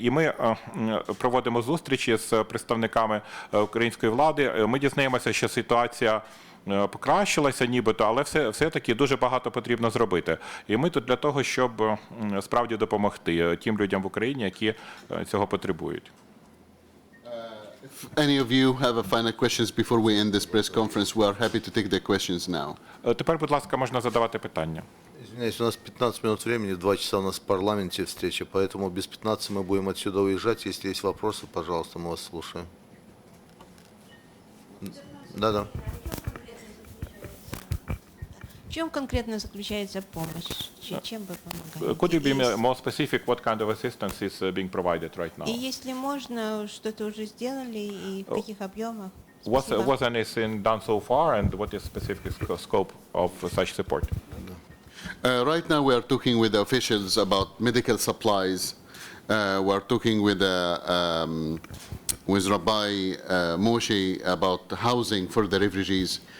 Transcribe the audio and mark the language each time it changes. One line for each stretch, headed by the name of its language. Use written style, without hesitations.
Ukrainian: І ми проводимо зустрічі з представниками української влади. Ми дізнаємося, що ситуація покращилася нібито, але все-таки дуже багато потрібно зробити. І ми тут для того, щоб справді допомогти тим людям в Україні, які цього потребують.
English: If any of you have a final questions before we end this press conference, we are happy to take the questions now.
Ukrainian: Тепер, будь ласка, можна задавати питання.
Russian: Извиняюсь, у нас 15 минут времени, в 2 часа у нас в парламенте встреча, поэтому без 15 мы будем отсюда уезжать. Если есть вопросы, пожалуйста, мы вас слушаем. Да-да. В чем конкретно заключается помощь? Чем вы помогаете?
English: Could you be more specific what kind of assistance is being provided right now?
Russian: И если можно, что-то уже сделали и в каких объемах?
English: Was anything done so far, and what is specific scope of such support? Right now we are talking with the officials about medical supplies. We are talking with Rabbi Moshe about housing for the refugees.